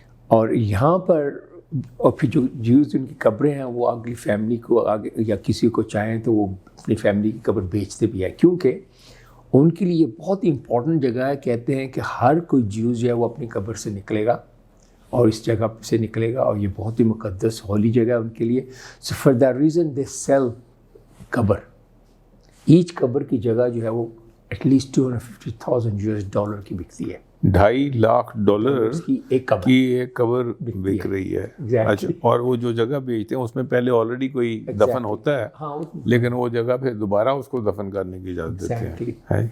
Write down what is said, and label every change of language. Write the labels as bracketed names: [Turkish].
[Urdu] اور یہاں پر اور پھر جو جیوز ان کی قبریں ہیں وہ اگلی فیملی کو آگے یا کسی کو چاہیں تو وہ اپنی فیملی کی قبر بیچتے بھی ہیں کیونکہ ان کے لیے بہت ہی امپورٹنٹ جگہ ہے. کہتے ہیں کہ ہر کوئی جیوز جو ہے وہ اپنی قبر سے نکلے گا اور اس جگہ سے نکلے گا, اور یہ بہت ہی مقدس ہولی جگہ ہے ان کے لیے. [English] So for that reason they sell قبر. [Urdu] ایچ قبر کی جگہ جو ہے وہ ایٹ لیسٹ $250,000 کی بکتی ہے. $2.5 لاکھ کی ایک قبر کی ایک قبر بک رہی ہے. اچھا, اور وہ جو جگہ بیچتے ہیں اس میں پہلے آلریڈی کوئی دفن ہوتا ہے, لیکن وہ جگہ پھر دوبارہ اس کو دفن کرنے کی اجازت دیتے ہیں.